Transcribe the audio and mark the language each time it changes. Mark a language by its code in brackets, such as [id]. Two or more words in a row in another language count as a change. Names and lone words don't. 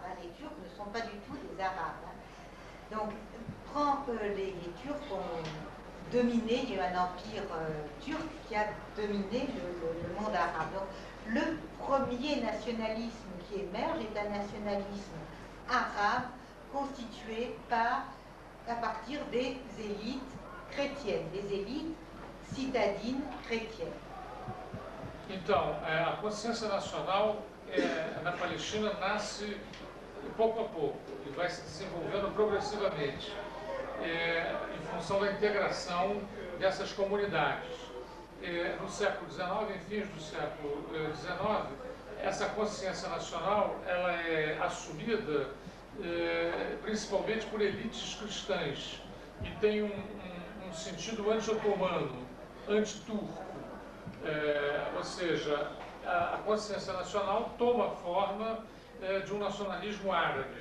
[fr] Les Turcs ne sont pas du tout des Arabes. Donc, les Turcs ont dominé, il y a eu un empire turc qui a dominé le monde arabe. Donc, le premier nationalisme qui émerge est un nationalisme arabe constitué à partir des élites chrétiennes, des élites citadines chrétiennes. [pt] Então, a consciência nacional na Palestina nasce pouco a pouco e vai se desenvolvendo progressivamente em função da integração dessas comunidades. No século XIX, em fins do século XIX, essa consciência nacional ela é assumida principalmente por elites cristãs e tem um sentido anti-otomano, anti-turco, ou seja, a consciência nacional toma forma de um nacionalismo árabe.